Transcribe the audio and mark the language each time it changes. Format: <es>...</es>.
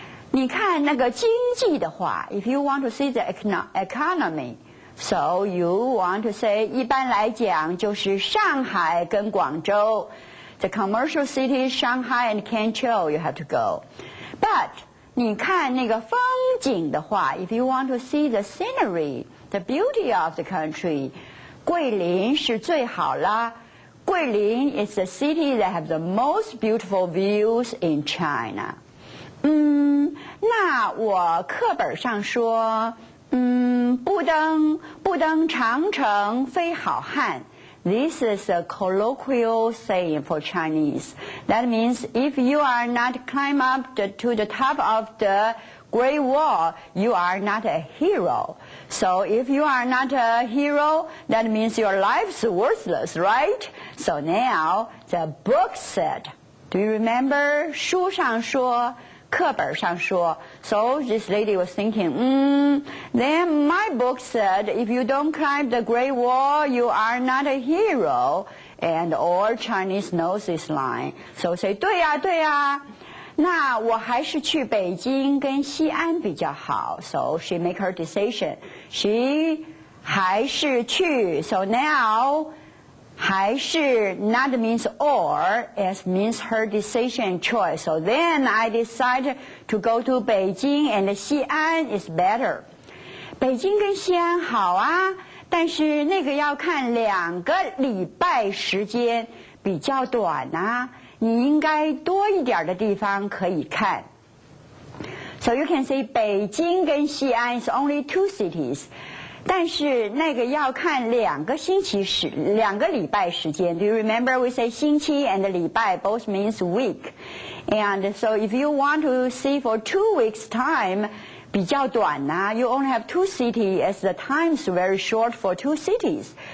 <zh>你看那个经济的话</zh> <en>if you want to see the economy, so you want to say</en> <zh>一般来讲就是上海跟广州</zh> <en>The commercial cities Shanghai and Canton you have to go. But</en> <zh>你看那个风景的话</zh> <en>if you want to see the scenery, the beauty of the country,</en> <zh>桂林是最好啦。</zh> <en>桂林 is the city that have the most beautiful views in China.</en> <zh>那我课本上说，不登长城非好汉。</zh> <en>This is a colloquial saying for Chinese. That means if you are not climb up to the top of the Great Wall, you are not a hero. So if you are not a hero, that means your life's worthless, right? So now the book said, do you remember?</en> <zh>书上说，课本上说。</zh> <en>So this lady was thinking, then my book said, if you don't climb the Great Wall, you are not a hero. And all Chinese knows this line. So say,</en> <zh>对呀，对呀。那我还是去北京跟西安比较好</zh> <en>So she make her decision. She 还是去 So now 还是 not means or, as means her decision choice. So then I decided to go to 北京 and 西安 is better.</en> <zh>北京跟西安好啊，但是那个要看2个礼拜时间比较短啊。你应该多一点的地方可以看</zh> <en>So you can say 北京跟西安 is only 2 cities.</en> <zh>但是那个要看2个礼拜时间</zh> <en>Do you remember we say 星期 and 礼拜 both means week. And so if you want to see for 2 weeks time,</en> <zh>比较短啊</zh> <en>You only have 2 cities as the time is very short for 2 cities.</en>